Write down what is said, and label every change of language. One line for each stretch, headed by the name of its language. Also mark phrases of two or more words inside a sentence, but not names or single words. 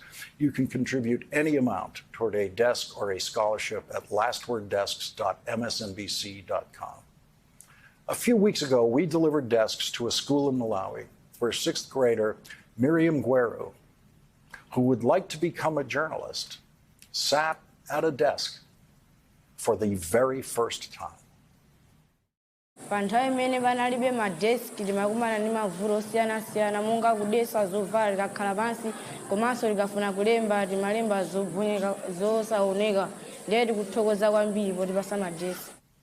English: You can contribute any amount toward a desk or a scholarship at lastworddesks.msnbc.com. A few weeks ago, we delivered desks to a school in Malawi where 6th grader Miriam Gweru, who would like to become a journalist, sat at a desk for the very first time.
Nyanja: Panthawi imene panalibe madeski timakumana ndi mavuto osiyanasiyana monga kudesa zovala likakhala pansi komanso likafuna kulemba timalemba zobweka zosaoneka ndiye tikuthokoza kwambiri potipasa madeski.